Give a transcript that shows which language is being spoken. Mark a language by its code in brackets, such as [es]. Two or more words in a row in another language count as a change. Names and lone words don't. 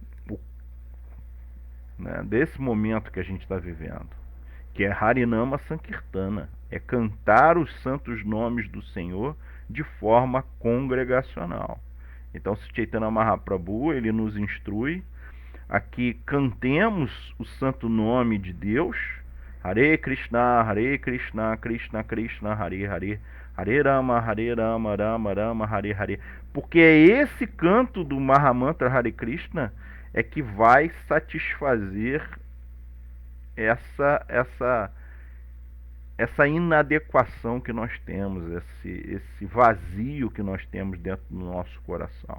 [pt] né, desse momento que a gente está vivendo, que é [sa] Harinama Sankirtana, [pt] é cantar os santos nomes do Senhor de forma congregacional. Então, se Chaitanya Mahaprabhu, ele nos instrui a que cantemos o santo nome de Deus, [sa] Hare Krishna, Krishna Krishna, Hare Hare, Hare Rama, Rama Rama, Hare Hare. [pt] Porque é esse canto do Mahamantra Hare Krishna é que vai satisfazer essa inadequação que nós temos, esse vazio que nós temos dentro do nosso coração.